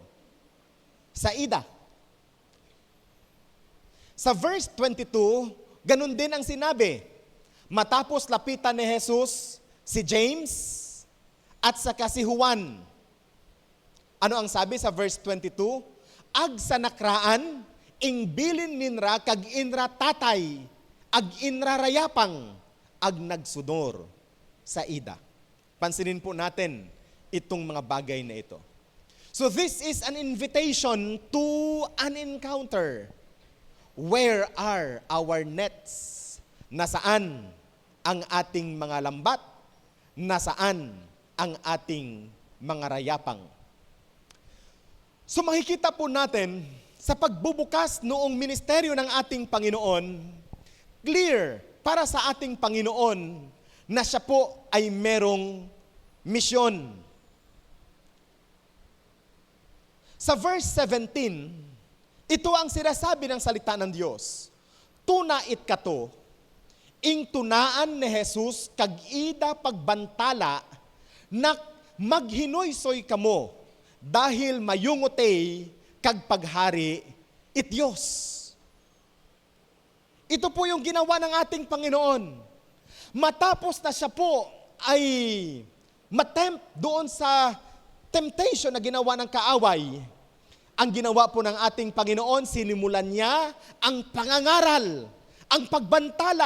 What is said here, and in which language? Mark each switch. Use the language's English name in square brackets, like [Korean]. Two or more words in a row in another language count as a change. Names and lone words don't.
[Bantoanon] Sa ida. [Filipino] Sa verse 22, ganun din ang sinabi. Matapos lapitan ni Jesus, si James, at saka si Juan. Ano ang sabi sa verse 22? [Bantoanon] Ag sa nakraan, ing bilin ninra kag inra tatay, ag inra rayapang, ag nagsunor sa ida. [Filipino] Pansinin po natin itong mga bagay na ito. [English] So this is an invitation to an encounter. Where are our nets? [Filipino] Nasaan ang ating mga lambat? Nasaan ang ating mga rayapang? So makikita po natin sa pagbubukas noong ministeryo ng ating Panginoon, clear para sa ating Panginoon na siya po ay merong misyon. Sa verse 17, ito ang sinasabi ng salita ng Diyos. [Bantoanon] Tuna it kato, ing tunaan ni Jesus kag ida pagbantala, nak maghinoysoy kamo, dahil mayungotay kag paghari it Diyos. [Filipino] Ito po yung ginawa ng ating Panginoon. Matapos na siya po ay matempt doon sa temptation na ginawa ng kaaway, ang ginawa po ng ating Panginoon, sinimulan niya ang pangangaral, ang pagbantala.